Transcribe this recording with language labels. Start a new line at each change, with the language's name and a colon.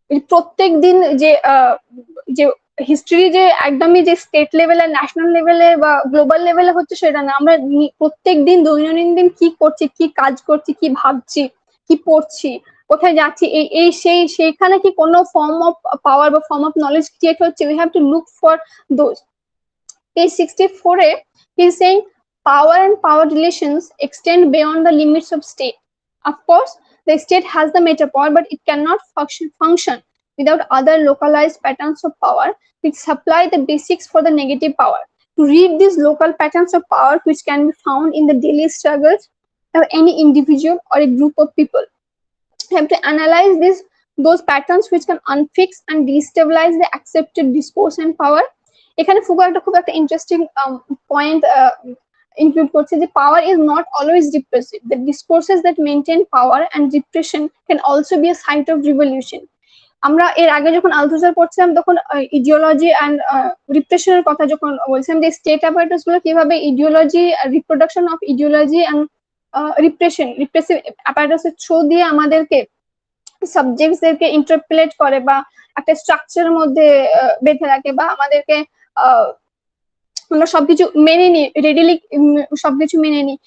Bangla: প্রত্যেক দিন যে হিস্ট্রি যে একদমই যে স্টেট লেভেলে, ন্যাশনাল লেভেলে বা গ্লোবাল লেভেলে হচ্ছে সেটা না, আমরা প্রত্যেক দিন দৈনন্দিন কি করছি, কি কাজ করছি, কি ভাবছি, কি পড়ছি, কোথায় যাচ্ছি, সেইখানে কি কোনো ফর্ম অফ পাওয়ার বা ফর্ম অফ নলেজ ক্রিয়েট হচ্ছে।
English: We have to look for those. Page 64 he is saying power and power relations extend beyond the limits of state. Of course, the state has the metapower, but it cannot function without other localized patterns of power which supply the basics for the negative power. To read these local patterns of power which can be found in the daily struggles of any individual or a group of people, you have to analyze those patterns which can unfix and destabilize the accepted discourse and power.
Bangla: এখানে Foucault একটা খুব একটা interesting point include করছে যে
English: power is not always repressive. The discourses that maintain power and repression can also be a site of revolution.
Bangla: আমরা এর আগে যখন আলথুজার পড়ছিলাম তখন ইডিওলজি অ্যান্ড রিপ্রেশনের কথা যখন বলছিলাম, যে স্টেট অ্যাপারেটাস গুলো কিভাবে ideology, reproduction of ideology and repressive অ্যাপারেটাসের through দিয়ে আমাদেরকে সাবজেক্টসদেরকে ইন্টারপ্রেট করে বা একটা স্ট্রাকচারের মধ্যে বেঁধে রাখে, বা আমাদেরকে আমরা সবকিছু মেনে নিই, রেডিলি সবকিছু মেনে নিই।